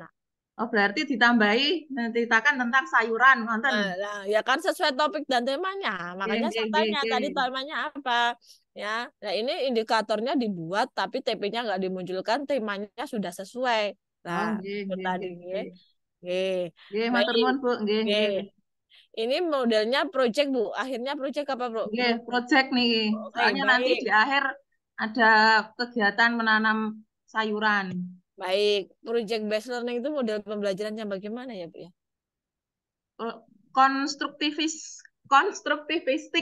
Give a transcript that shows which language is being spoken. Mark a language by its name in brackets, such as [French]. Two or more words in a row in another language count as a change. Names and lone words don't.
[Indonesian] oh berarti ditambahi menceritakan tentang sayuran, nonton. Nah, ya kan sesuai topik dan temanya. Nggih, Makanya nggih, saya nggih, tanya tadi nggih. temanya apa. Ya, nah ini indikatornya dibuat tapi TP-nya nggak dimunculkan, temanya sudah sesuai. Nah, Oh, nggih, itu nggih, tadi nggih, ya. nggih. Oke. [Javanese] Nggih, matur [Indonesian] Baik. [Javanese] nuwun, Bu. Nggih, [Indonesian] Oke. nggih. Ini modelnya project, Bu. Akhirnya project apa, Bro? Nggih, Bu? project nih. Oke, Soalnya nanti baik. di akhir ada kegiatan menanam sayuran. Baik. [English] Project based learning [Indonesian] itu model pembelajarannya bagaimana ya, Bu ya? Eh, Konstruktivis, konstruktivistik